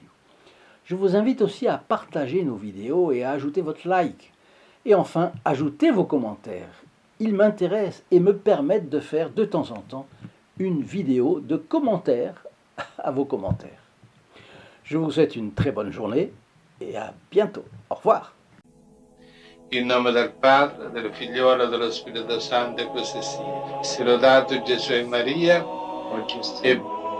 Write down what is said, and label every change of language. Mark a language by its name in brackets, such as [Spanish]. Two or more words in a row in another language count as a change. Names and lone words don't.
[French] Je vous invite aussi à partager nos vidéos et à ajouter votre like. Et enfin, ajoutez vos commentaires. Ils m'intéressent et me permettent de faire de temps en temps une vidéo de commentaires à vos commentaires. Je vous souhaite une très bonne journée et à bientôt. Au revoir. [Italian] In nome del Padre, del Figliolo e dello Spirito Santo, e così sia. Sia lodato Gesù e Maria, e